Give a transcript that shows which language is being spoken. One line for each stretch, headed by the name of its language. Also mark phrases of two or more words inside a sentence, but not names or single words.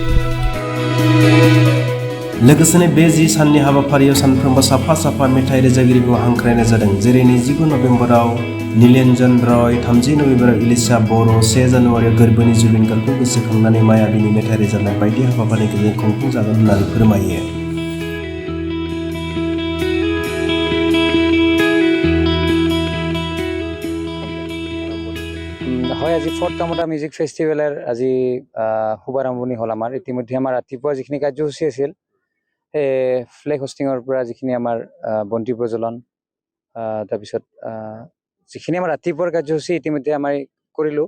Bodo: लोगोसेनो बे 10 साननि हाबाफारियाव सानफ्रोमबो साफा मेथाइ रोजाबगिरिखौ हांख्रायनाय जादों। जेरै 29 नभेम्बराव नीलेन्जन रय, 30 नभेम्बराव इलिसा बर', 1 जानुवारियाव गोरबोनि जुलिनगारखौ गोसोखांनानै मायाबिनि मेथाइ रोजाबनाय बायदि हाबाफारिनि गेजेरजों खुंफुंजागोन होननानै फोरमायो।
Assamese: হয়, আজি 4th কমতা মিউজিক ফেষ্টিভেলৰ আজি শুভাৰম্ভণি হ'ল। আমাৰ ইতিমধ্যে আমাৰ ৰাতিপুৱা যিখিনি কাৰ্যসূচী আছিল, সেই
English: flag hoisting
Assamese: পৰা যিখিনি আমাৰ বন্তি প্ৰজ্বলন, তাৰপিছত যিখিনি আমাৰ ৰাতিপুৱাৰ কাৰ্যসূচী ইতিমধ্যে আমাৰ কৰিলোঁ।